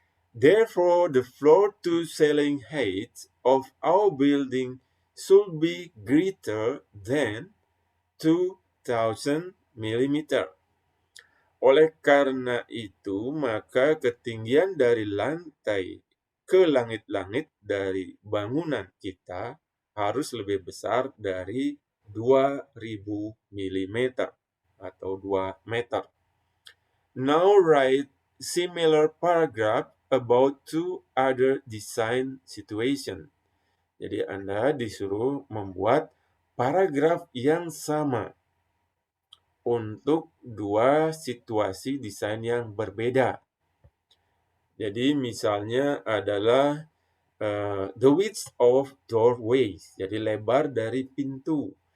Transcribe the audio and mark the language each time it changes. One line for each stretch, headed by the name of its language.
English: Therefore, the floor-to-ceiling height of our building should be greater than 2000 millimeter.
Indonesian: Oleh karena itu, maka ketinggian dari lantai ke langit-langit dari bangunan kita harus lebih besar dari 2000 mm atau 2 meter.
English: Now write similar paragraph about two other design situation.
Indonesian: Jadi Anda disuruh membuat paragraf yang sama untuk dua situasi desain yang berbeda. Jadi misalnya adalah
English: the width of doorways,
Indonesian: jadi lebar dari pintu.